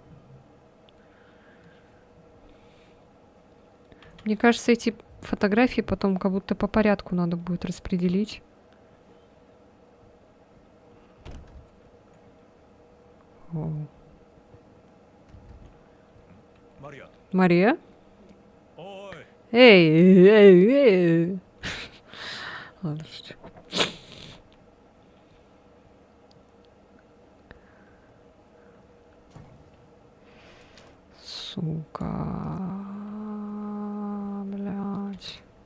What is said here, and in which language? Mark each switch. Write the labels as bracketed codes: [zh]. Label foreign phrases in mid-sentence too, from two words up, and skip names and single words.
[ru] Мне кажется, эти фотографии потом как будто по порядку надо будет распределить. О. [ja] マリア [ru] Мария? [ja] おーい [ru] Эй, эй, эй. Ладно, шучу. Сука. Блядь.